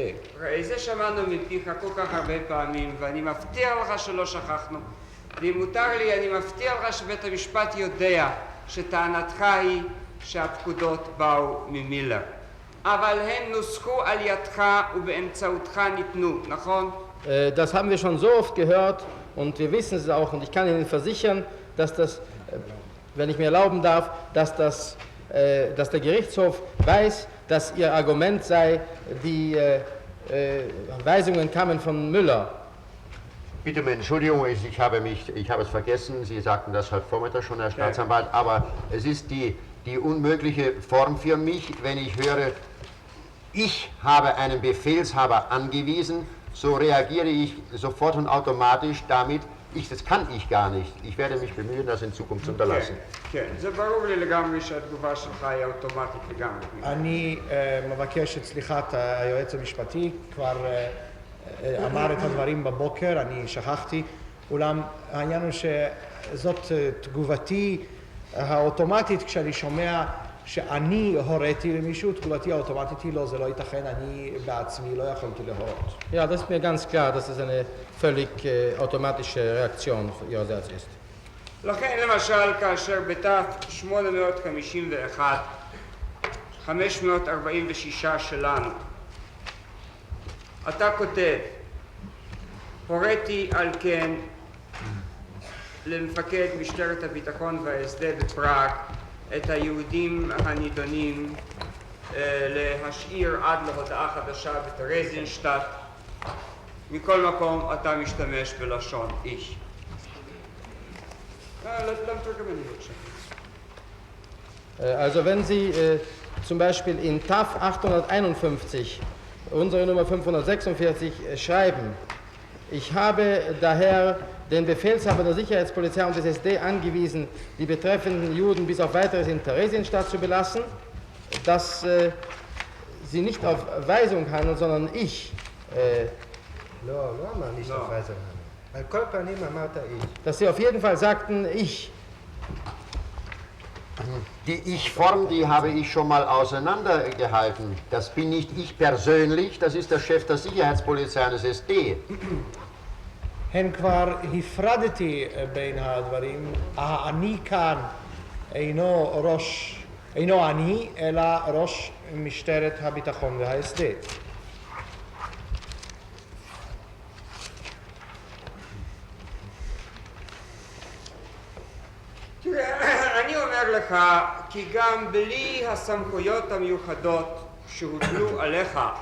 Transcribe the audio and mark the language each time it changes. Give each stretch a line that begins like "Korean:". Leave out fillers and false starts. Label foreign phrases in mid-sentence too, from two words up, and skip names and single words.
Hebrew: ראי, זה שמענו מפיך כל כך הרבה פעמים, ואני מבטיח לך שלא שכחנו. ואם מותר לי, אני מבטיח לך שבית המשפט יודע שטענתך היא שהפקודות באו ממילר. אבל הן נוסחו על ידך ובאמצעותך ניתנו, נכון?
German: Das haben wir schon so oft gehört und wir wissen es auch und ich kann Ihnen versichern, dass das, wenn ich mir erlauben darf, dass der Gerichtshof weiß, dass Ihr Argument sei, die Weisungen kamen von Müller. Bitte um Entschuldigung, ich habe es vergessen, Sie sagten das heute Vormittag schon, Herr Staatsanwalt, aber es ist die unmögliche Form für mich, wenn ich höre, ich habe einen Befehlshaber angewiesen, so reagiere ich sofort und automatisch damit, das kann ich gar nicht. Ich werde mich bemühen, das in Zukunft zu unterlassen.
Hebrew: כן, זה ברור לי לגמרי שהתגובה שלך היא אוטומטית לגמרי. אני מבקש את סליחת היועץ המשפטי, כבר אמר את הדברים בבוקר, אני שכחתי, אולם העניין הוא שזאת תגובתי האוטומטית כשאני שומע שאני הוריתי למישהו, תגובתי האוטומטית היא לא, זה לא ייתכן, אני בעצמי לא יכולתי להורות.
German: Ja, das ist mir ganz klar, dass es eine völlig automatische Reaktion Ihrerseits ist.
Hebrew: לכן למשל כאשר ב-851, 546 שלנו, אתה כותב, הוריתי על כן למפקד משטרת הביטחון וההסדר בפראג את היהודים הנידונים להשאיר עד להודעה חדשה בטרזיינשטאט. מכל מקום אתה משתמש בלשון איש.
German: Also wenn Sie zum Beispiel in TAF 851, unsere Nummer 546, schreiben, ich habe daher den Befehlshaber der Sicherheitspolizei und des SD angewiesen, die betreffenden Juden bis auf weiteres in Theresienstadt zu belassen, dass sie nicht auf Weisung handeln, sondern ich.
Hebrew: לא אמר
German: nicht auf Weisung handeln.
Hebrew: על כל פנים אמרת ich.
German: Dass sie auf jeden Fall sagten, ich. Die Ich-Form, die habe ich schon mal auseinandergehalten. Das bin nicht ich persönlich, das ist der Chef der Sicherheitspolizei und des SD.
Hebrew: הן כבר הפרדתי בין הדברים, האני כאן אינו אני, אלא ראש משטרת הביטחון וה-SD. אני אומר לך כי גם בלי הסמכויות המיוחדות שהוטלו עליך